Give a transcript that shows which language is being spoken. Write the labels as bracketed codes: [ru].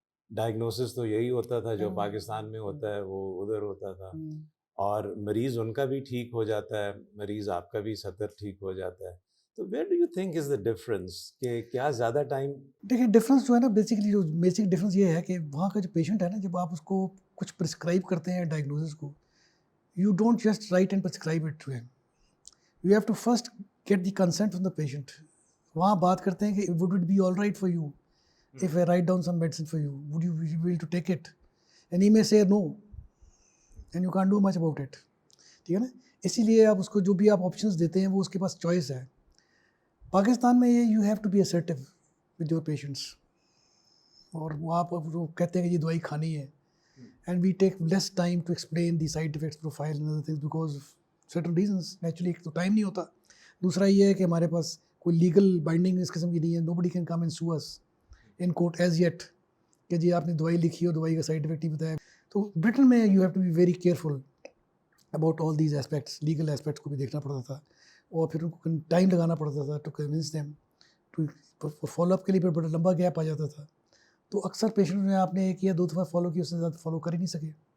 [ur] Diagnosis تو یہی ہوتا تھا جو پاکستان میں ہوتا ہے وہ ادھر ہوتا تھا, اور مریض ان کا بھی ٹھیک ہو جاتا ہے, مریض آپ کا بھی 70 ٹھیک ہو جاتا ہے. [en] تو where do you think is the difference, کہ کیا زیادہ ٹائم؟ [ur] دیکھیے ڈفرینس جو ہے نا, بیسکلی جو بیسک ڈفرینس یہ ہے کہ وہاں کا جو پیشنٹ ہے نا, جب آپ اس کو کچھ پرسکرائب کرتے ہیں ڈائگنوسس کو, [en] you don't just write and prescribe it to him. You have to first get the consent from the patient. [ur] وہاں بات کرتے ہیں کہ [en] would it be all right for you if I write down some medicine for you? Would you be able to take it? And he may say no, and you can't do much about it. [ur] ٹھیک ہے نا. اسی لیے آپ اس کو جو بھی آپ آپشنس دیتے ہیں وہ اس کے پاس چوائس ہے. [en] پاکستان میں یہ you have to be assertive with your patients. [ur] اور وہ آپ کہتے ہیں کہ یہ دوائی کھانی ہے, [en] and we take less time to explain the side effects profile and other things because of certain reasons. [ur] Naturally ایک تو ٹائم نہیں ہوتا, دوسرا یہ ہے کہ ہمارے پاس کوئی لیگل بائنڈنگ اس قسم کی نہیں ہے. [en] nobody can come and sue us in court as yet [ur] کہ جی آپ نے دوائی لکھی اور دوائی کا سائڈ افیکٹ نہیں بتایا. [en] تو برٹن میں you have to be very careful about all these aspects. [ur] Legal aspects کو بھی دیکھنا پڑتا تھا اور پھر ان کو ٹائم لگانا پڑتا تھا [en] to convince them to [ur] follow up کے لیے پھر بڑا لمبا گیپ آ جاتا تھا. تو اکثر پیشنٹ نے آپ نے ایک یا 2 دفعہ فالو کی, اس سے زیادہ فالو کر ہی نہیں سکے.